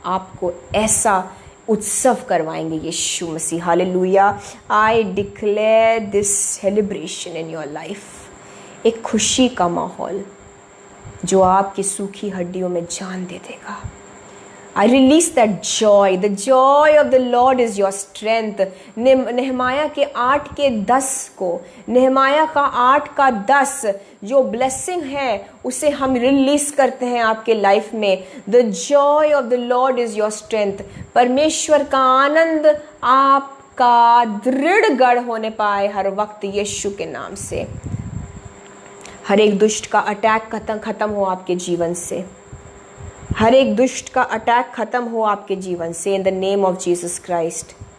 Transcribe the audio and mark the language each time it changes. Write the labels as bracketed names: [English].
[Hindi] आपको ऐसा उत्सव करवाएंगे यीशु मसीह। Hallelujah. [English] I declare this celebration in your life, [Hindi] एक खुशी का माहौल जो आपकी सूखी हड्डियों में जान दे देगा। [English] I release that joy. The joy of the Lord is your strength. [Hindi] नेहमाया के 8:10 को, नेहमाया का 8:10 जो ब्लेसिंग है उसे हम रिलीज करते हैं आपके लाइफ में। [English] The joy of the Lord is your strength. [Hindi] परमेश्वर का आनंद आपका दृढ़ गढ़ होने पाए हर वक्त यीशु के नाम से। हर एक दुष्ट का अटैक खत्म हो आपके जीवन से, हर एक दुष्ट का अटैक खत्म हो आपके जीवन से [English] In the name of Jesus Christ.